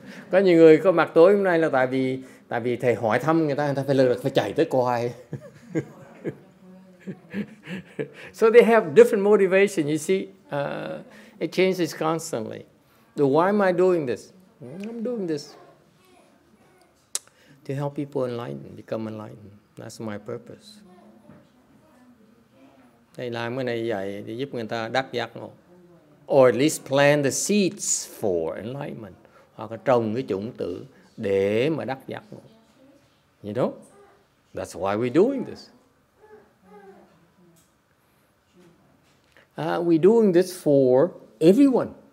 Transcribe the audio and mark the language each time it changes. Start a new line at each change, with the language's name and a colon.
Vietnamese: Có nhiều người có mặt tối hôm nay là tại vì thầy hỏi thăm người ta phải chạy tới coi.
English: So they have different motivation. You see, it changes constantly. So why am I doing this? I'm doing this To help people enlighten, become enlightened. That's my purpose.
Vietnamese: Thầy làm cái này vậy để giúp người ta đắc giác ngộ.
English: Or at least plant the seeds for enlightenment.
Vietnamese: Hoặc là trồng cái chủng tử để mà đắc giác ngộ.
English: You know? That's why we're doing this. We're doing this for everyone.